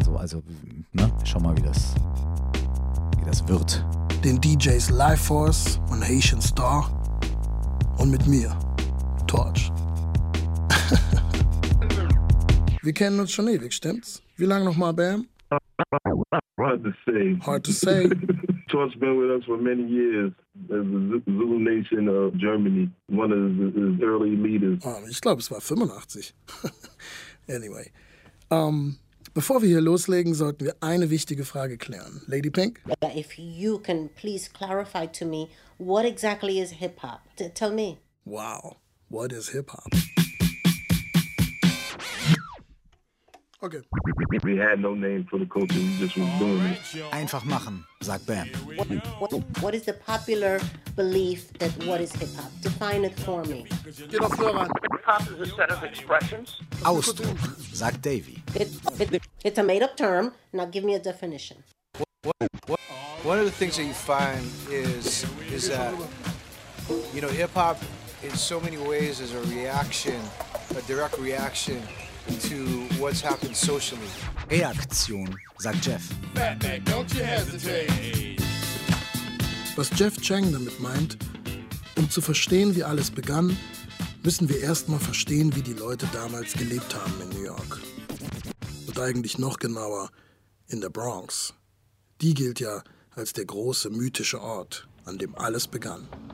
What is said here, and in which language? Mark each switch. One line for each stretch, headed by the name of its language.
German: So. Also, ne? Schau mal, wie das wird. Den DJs Life Force und Haitian Star und mit mir, Torch. Wir kennen uns schon ewig, stimmt's? Wie lange nochmal, Bam?
English: Hard to say. Torch been with us for many years as the Zulu Nation of Germany, one of his early leaders.
German: Oh, ich glaube, es war 85. Anyway, bevor wir hier loslegen, sollten wir eine wichtige Frage klären.
English: Lady Pink? If you can please clarify to me, what exactly is hip-hop? Tell me. Wow, what is hip-hop? Okay. We had no name for the culture, we just was doing it.
German: Einfach machen, sagt Bam.
English: What is the popular belief that what is hip-hop? Define it for me.
German: Geh doch vor, Mann.
English: Hip-hop is a set of expressions.
German: Ausdruck, sagt Davy.
English: It's a made-up term. Now give me a definition. What? One of the things that you find is that, you know, hip-hop in so many ways is a reaction, a direct reaction to what's happened socially.
German: Reaktion, sagt Jeff.
English: Batman, don't you hesitate.
German: Was Jeff Chang damit meint, um zu verstehen, wie alles begann, müssen wir erstmal verstehen, wie die Leute damals gelebt haben in New York. Und eigentlich noch genauer in der Bronx. Die gilt ja als der große mythische Ort, an dem alles begann.